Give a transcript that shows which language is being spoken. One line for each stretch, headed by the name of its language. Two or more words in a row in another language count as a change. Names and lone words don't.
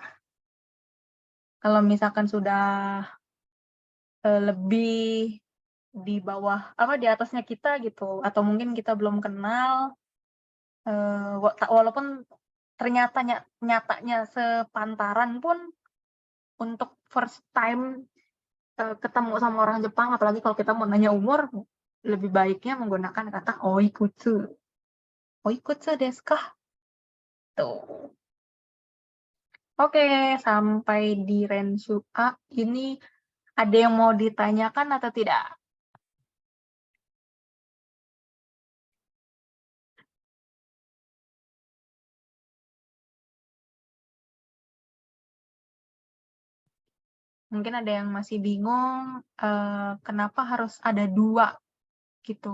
Indonesian: Kalau misalkan sudah lebih di bawah di atasnya kita gitu, atau mungkin kita belum kenal, walaupun ternyata nyatanya sepantaran pun, untuk
English: first time
Indonesian: ketemu sama orang Jepang, apalagi kalau kita mau nanya umur, lebih baiknya menggunakan kata oikutsu.
Japanese: おいくつですか?
Indonesian: Tuh. Oke, sampai di Renshu A ini ada yang mau ditanyakan atau tidak? Mungkin ada yang masih bingung kenapa harus ada 2 gitu.